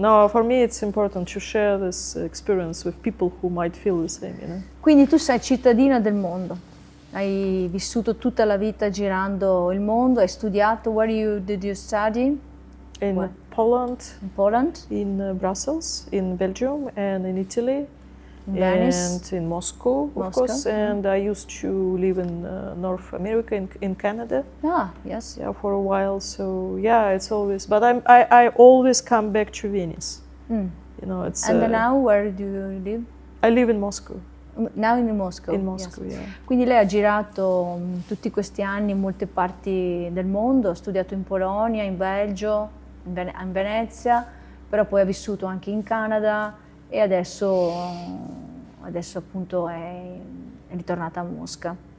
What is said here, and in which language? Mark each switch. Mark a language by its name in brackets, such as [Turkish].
[English] No, for me it's important to share this experience with people who might feel the same, you know. [Italian] Quindi tu sei cittadina del mondo, hai vissuto tutta la vita girando il mondo, hai studiato. [English] Did you study? In Where? Poland, In Poland, in Brussels, in Belgium, and in Italy, in Venice. and in Moscow, of course. And I used to live in North America, in Canada, Ah, yes. yeah, for a while. So yeah, it's always. But I always come back to Venice. Mm. You know, it's. And now where do you live? I live in Moscow. Now in Moscow. In yes. Moscow, yeah. [Italian] Quindi lei ha girato tutti questi anni in molte parti del mondo, ha studiato in Polonia, in Belgio, in Venezia, però poi ha vissuto anche in Canada e adesso appunto è ritornata a Mosca.